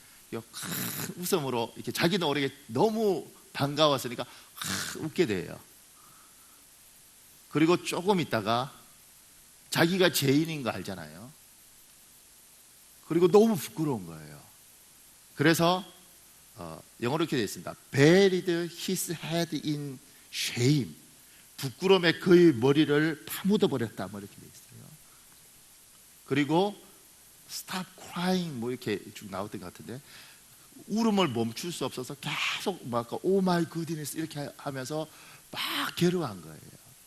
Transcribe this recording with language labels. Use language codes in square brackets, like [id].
[ko] 큰 웃음으로 이렇게 자기도 모르게 너무 반가웠으니까 웃게 돼요. 그리고 조금 있다가 자기가 죄인인 거 알잖아요. 그리고 너무 부끄러운 거예요. 그래서 영어로 이렇게 되어 있습니다. [en] Buried his head in shame. [ko] 부끄러움에 그의 머리를 파묻어 버렸다. 뭐 이렇게 되어 있어요. 그리고 [en] stop crying [ko] 뭐 이렇게 쭉 나왔던 것 같은데 울음을 멈출 수 없어서 계속 막 [en] oh my goodness [ko] 이렇게 하면서 막 괴로워한 거예요.